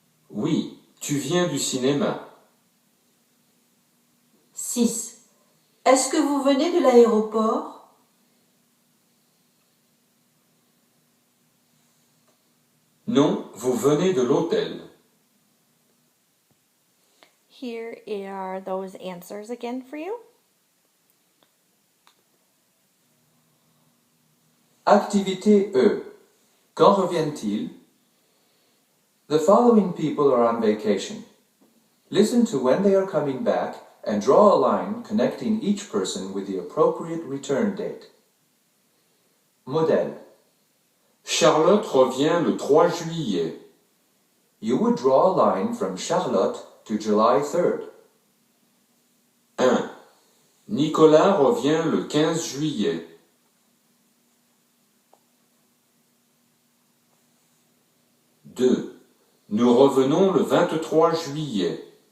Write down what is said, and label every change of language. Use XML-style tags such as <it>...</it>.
<fr>Oui, tu viens du cinéma. 6. Est-ce que vous venez de l'aéroport? Non, vous venez de l'hôtel.</fr> <en>Here are those answers again for you.</en> <fr>Activité E. Quand reviennent-ils?</fr> <en>The following people are on vacation. Listen to when they are coming back and draw a line connecting each person with the appropriate return date.</en> <fr>Modèle. Charlotte revient le 3 juillet.</fr> <en>You would draw a line from Charlotte to July 3rd. 1.</en> <fr>Nicolas revient le 15 juillet. 2. Nous revenons le 23 juillet.</fr>